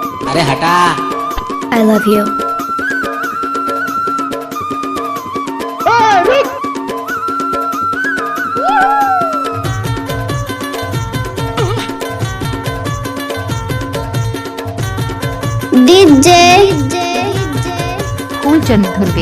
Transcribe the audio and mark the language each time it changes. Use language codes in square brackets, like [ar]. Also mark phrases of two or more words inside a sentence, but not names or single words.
[hi] अरे हटा। [en] I love you. DJ फूलचंद धुर्वे।